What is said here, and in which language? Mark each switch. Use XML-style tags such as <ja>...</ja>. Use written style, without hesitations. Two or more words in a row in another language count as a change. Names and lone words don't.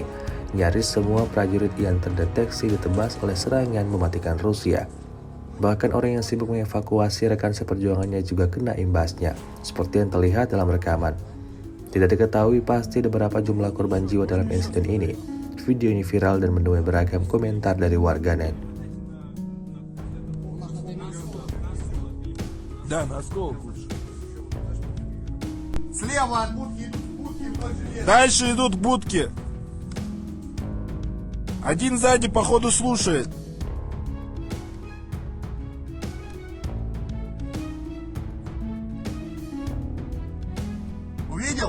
<id>Nyaris semua prajurit yang terdeteksi ditebas oleh serangan mematikan Rusia. Bahkan orang yang sibuk mengevakuasi rekan seperjuangannya juga kena imbasnya, seperti yang terlihat dalam rekaman. Tidak diketahui pasti berapa jumlah korban jiwa dalam insiden ini. Video ini viral dan menuai beragam komentar dari warganet.</id> <ru>Да, на осколку. Слева от будки идут будки вдоль железа. Дальше идут будки. Один сзади, походу, слушает. Увидел?</ru>